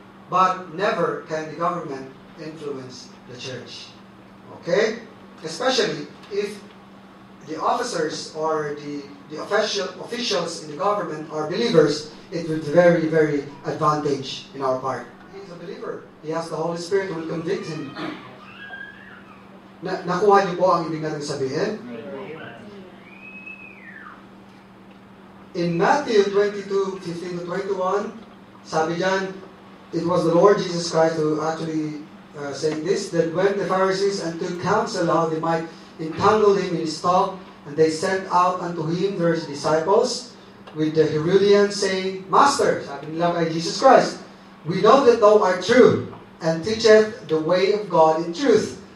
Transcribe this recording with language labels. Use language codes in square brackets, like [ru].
[en] But never can the government influence the church. Okay? Especially if the officers or the officials in the government are believers, it would be very, very advantage in our part. He is a believer. He has the Holy Spirit who will convict him. [tl] Nakuha niyo po ang ibig natin sabihin? [en] In Matthew 22, 15-21, [tl] sabi dyan, [en] it was the Lord Jesus Christ who actually saying this, that when the Pharisees took counsel how they might entangle him in his talk, and they sent out unto him their disciples with the Herodians, saying, Master, [tl] sabi nila kay [en] Jesus Christ, we know that thou art true, and teacheth the way of God in truth.